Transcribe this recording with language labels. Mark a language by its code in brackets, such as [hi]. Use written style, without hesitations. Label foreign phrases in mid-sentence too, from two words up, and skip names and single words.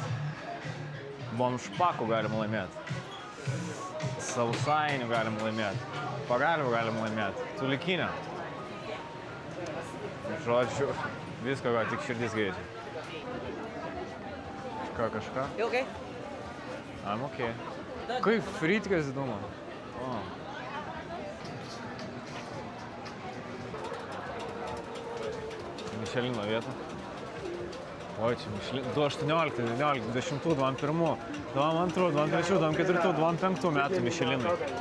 [lt] Bomšpakų galima laimėti. Sausainių galima laimėti. Pagalvių galima laimėti. Tulikinę. Žodžiu, visko, ką tik širdis geidžia. Kažką? [en] You okay? I'm okay. [lt] Kaip frytkas įdomu. Mišelino vieta. Oi, čia Mišelino. 2018, 19, 20, 21, 22, 23, 24, 25 metų Mišelinai.